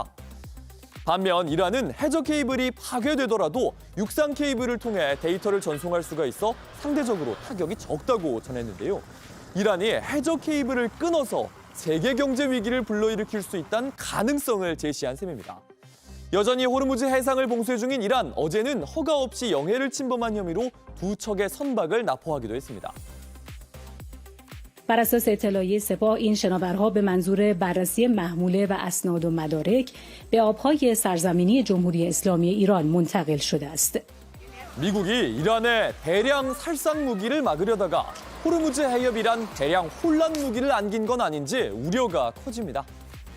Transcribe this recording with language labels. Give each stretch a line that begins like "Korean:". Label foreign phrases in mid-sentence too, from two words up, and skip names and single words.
Korean: 반면 이란은 해저 케이블이 파괴되더라도 육상 케이블을 통해 데이터를 전송할 수가 있어 상대적으로 타격이 적다고 전했는데요. 이란이 해저 케이블을 끊어서 세계 경제 위기를 불러일으킬 수 있다는 가능성을 제시한 셈입니다. 여전히 호르무즈 해상을 봉쇄 중인 이란, 어제는 허가 없이 영해를 침범한 혐의로 2척의 선박을 납포하기도 했습니다.
Persian: بر اساس اطلاعیه سپاه این شناورها به منظور بررسی محموله و اسناد و مدارک به آبهای سرزمینی جمهوری اسلامی ایران منتقل شده است.
Korean: 미국이 이란의 대량 살상 무기를 막으려다가 호르무즈 해협이란 대량 혼란 무기를 안긴 건 아닌지 우려가 커집니다.